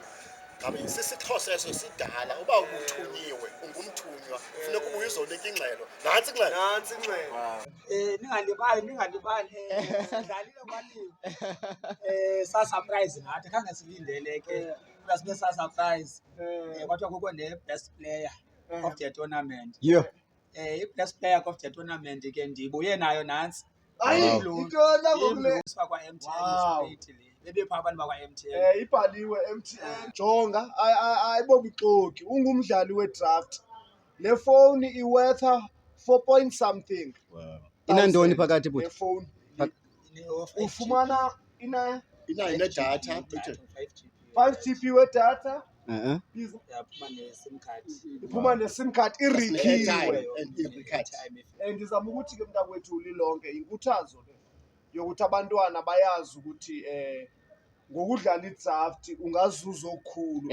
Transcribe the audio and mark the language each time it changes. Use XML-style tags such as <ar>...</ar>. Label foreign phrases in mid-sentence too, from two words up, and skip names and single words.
<xh>Ngabe sisixhosa eso sidala uba ubuthunyiwe ungumthunywa funeka ubuye uzonika ingxelo. Nantsi ingxelo. Nantsi ingxelo. Ningalibali sidlalile kwaliwe. Sasurprise nathi khange silindele ke plus sibe sasurprise. Kwathiwa kukho</xh> <en>ne-best player of the tournament.</en> <xh>Yho.</xh> <en>I-best player of the tournament</en> <xh>ke ndibuye nayo nantsi. Hayi intona ngokule. Kwa-MTN straight le. Bebepha abantu bakwa-MTN. Ibhaliwe MTN. Jonga ayibobuxoki. Ungumdlali we-draft. Le phone iwetha 4</xh> <en>point something.</en> <xh>Inantoni phakathi Le buthi? phone Ne-off ufumana inayo nedatha 5 GB wedatha yaphuma ne-sim card. iphuma ne-sim card ne-airtime irikiwe. and i-recard. Ndizama ukuthi ke mntakwethu lilonke inkuthazo le yokuthi abantwana bayazi ukuthi ngokudlala idraft ungazuza okukhulu</xh>